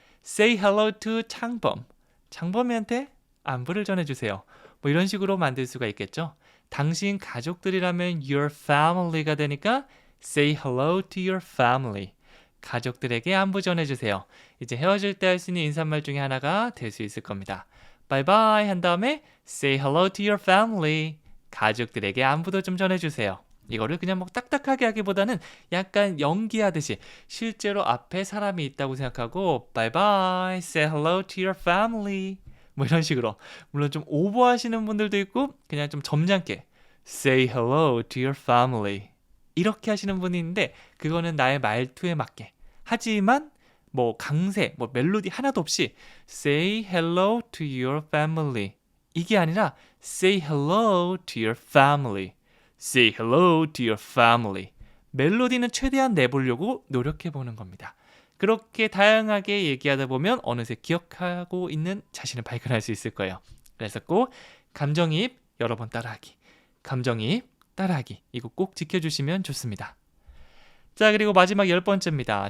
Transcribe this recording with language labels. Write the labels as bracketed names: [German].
[English] Say hello to 창범. [Korean] 창범이한테 안부를 전해주세요. 이런 식으로 만들 수가 있겠죠. 당신 가족들이라면 [English] your family [Korean] 가 되니까 [English] say hello to your family. [Korean] 가족들에게 안부 전해주세요. 이제 헤어질 때 할 수 있는 인사말 중에 하나가 될 수 있을 겁니다. [English] Bye bye [Korean] 한 다음에 [English] say hello to your family. [Korean] 가족들에게 안부도 좀 전해주세요. 이거를 그냥 딱딱하게 하기보다는 약간 연기하듯이 실제로 앞에 사람이 있다고 생각하고 [English] Bye bye, say hello to your family. [Korean] 이런 식으로. 물론 좀 오버하시는 분들도 있고 그냥 좀 점잖게 [English] Say hello to your family. [Korean] 이렇게 하시는 분이 있는데 그거는 나의 말투에 맞게. 하지만 강세, 멜로디 하나도 없이 [English] Say hello to your family. [Korean] 이게 아니라 [English] Say hello to your family. Say hello to your family. [Korean] 멜로디는 최대한 내보려고 노력해보는 겁니다. 그렇게 다양하게 얘기하다 보면 어느새 기억하고 있는 자신을 발견할 수 있을 거예요. 그래서 꼭 감정이입 여러 번 따라하기. 감정이입 따라하기. 이거 꼭 지켜주시면 좋습니다. 자, 그리고 마지막 10번째입니다.